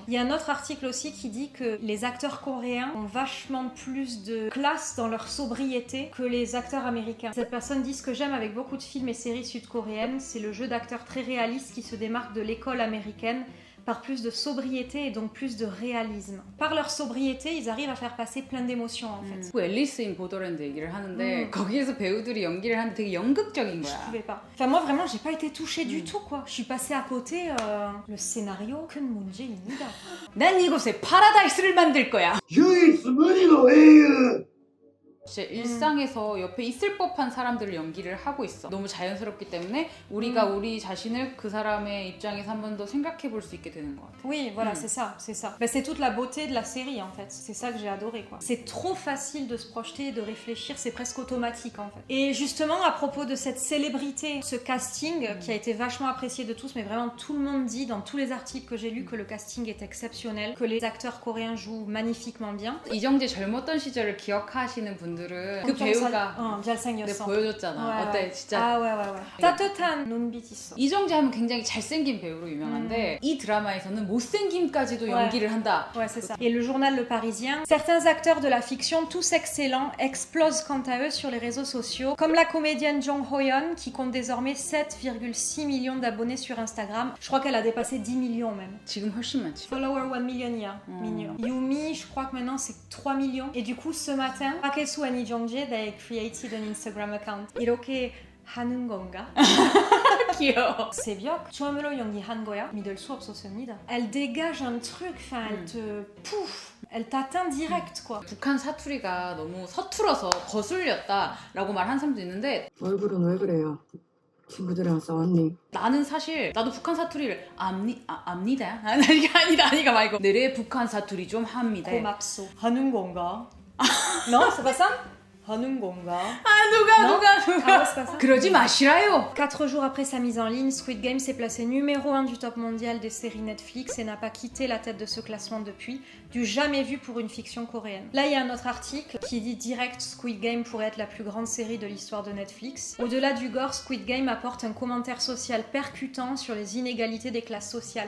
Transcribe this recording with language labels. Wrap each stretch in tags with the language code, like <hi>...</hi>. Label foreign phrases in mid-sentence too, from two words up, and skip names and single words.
<fr>Il y a un autre article aussi qui dit que les acteurs coréens ont vachement plus de classe dans leur sobriété que les acteurs américains. Cette personne dit ce que j'aime avec beaucoup de films et séries sud-coréennes, c'est le jeu d'acteurs très réaliste qui se démarque de l'école américaine par plus de sobriété et donc plus de réalisme. Par leur sobriété, ils arrivent à faire passer plein d'émotions en fait.</fr> <ko>앨리스 인 보더랜드 얘기를 하는데 거기에서 배우들이 연기를 하는데 되게 연극적인 거야.</ko> <fr>Je pouvais pas. Enfin moi vraiment, j'ai pas été touchée du tout quoi. Je suis passée à côté. Le scénario,</fr> <ko>큰 문제입니다. 난 이곳에 파라다이스를 만들 거야. 유이스무리노 에이유. 진짜 일상에서 옆에 있을 법한 사람들을 연기를 하고 있어. 너무 자연스럽기 때문에 우리가 우리 자신을 그 사람의 입장에서 한 번 더 생각해 볼 수 있게 되는 것 같아.</ko> <fr>Oui, voilà, c'est ça, c'est ça. Ben, c'est toute la beauté de la série en fait. C'est ça que j'ai adoré quoi. C'est trop facile de se projeter, de réfléchir, c'est presque automatique en fait. Et justement à propos de cette célébrité, ce casting qui a été vachement apprécié de tous, mais vraiment tout le monde dit dans tous les articles que j'ai lus que le casting est exceptionnel, que les acteurs coréens jouent magnifiquement bien.</fr> <ko>이정재 젊었던 시절을 기억하시는 분들은 그 배우가 잘생겼어. 보여줬잖아. 어때 진짜. 아,</ko> <fr>ouais.</fr> <ko>따뜻한 눈빛 있어. 이정재 하면 굉장히 잘생긴 배우로 유명한데 이 드라마에서는 못생김까지도 연기를 한다.</ko> <fr>Ouais, c'est ça. Et le journal Le Parisien, certains acteurs de la fiction, tous excellents, explosent quant à eux sur les réseaux sociaux, comme la comédienne Jong Ho-yeon qui compte désormais 7,6 millions d'abonnés sur Instagram. Je crois qu'elle a dépassé 10 millions même.</fr> <ko>지금 훨씬 많지.</ko> <en>Follower 1 million</en> <ko>이야. million.</ko> <fr>Yumi, je crois que maintenant c'est 3 millions. Et du coup, ce matin, Park Hae-soo et Lee Jong-jae,</fr> <en>they created an Instagram account.</en> <ko>이렇게 하는 건가? 귀여워. 새벽 처음으로 연기한 거야. 믿을 수 없었습니다.</ko> <fr>Elle dégage un truc, enfin, elle te pouf, elle t'atteint direct quoi.</fr> <ko>북한 사투리가 너무 서툴어서 거슬렸다라고 말하는 사람도 있는데 얼굴은 왜 그래요? 친구들이랑 싸웠니? 나는 사실 나도 북한 사투리를 압니다. 아니가 말고 내래 북한 사투리 좀 합니다. 고맙소. 하는 건가?</ko> <fr>Non, c'est pas ça?</fr> <ko>하는 건가? 누가 그러지 마시라요.</ko> <fr>4 jours après sa mise en ligne, Squid Game s'est placé numéro 1 du top mondial des séries Netflix et n'a pas quitté la tête de ce classement depuis, du jamais vu pour une fiction coréenne. Là, il y a un autre article qui dit direct Squid Game pourrait être la plus grande série de l'histoire de Netflix. Au-delà du gore, Squid Game apporte un commentaire social percutant sur les inégalités des classes sociales.</fr>